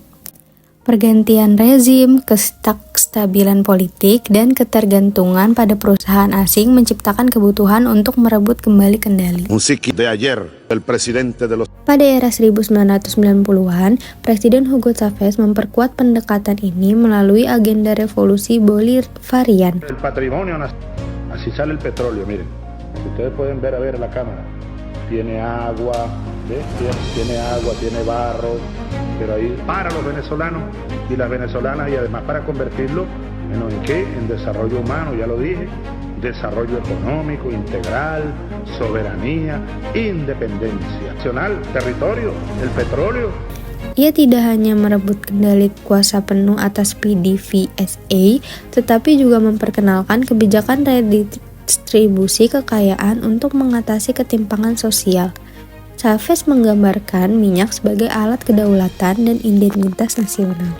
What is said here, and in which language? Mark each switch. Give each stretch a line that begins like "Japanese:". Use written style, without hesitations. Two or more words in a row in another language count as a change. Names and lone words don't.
Indonesian: Pergantian rezim, kestabilan politik, dan ketergantungan pada perusahaan asing menciptakan kebutuhan untuk merebut kembali kendali. Pada era 1990-an, Presiden Hugo Chavez memperkuat pendekatan ini melalui agenda revolusi Bolivarian.
Spanish: Así sale el petróleo, miren. Ustedes pueden ver la cámara. Tiene agua, ¿ves? Tiene agua, tiene barro. Pero ahí para los venezolanos y las venezolanas, y además para convertirlo ¿en qué? En desarrollo humano, ya lo dije, desarrollo económico, integral, soberanía, independencia nacional, territorio, el petróleo.
Indonesian: Ia tidak hanya merebut kendali kuasa penuh atas PDVSA, tetapi juga memperkenalkan kebijakan redistribusi kekayaan untuk mengatasi ketimpangan sosial. Chavez menggambarkan minyak sebagai alat kedaulatan dan identitas nasional.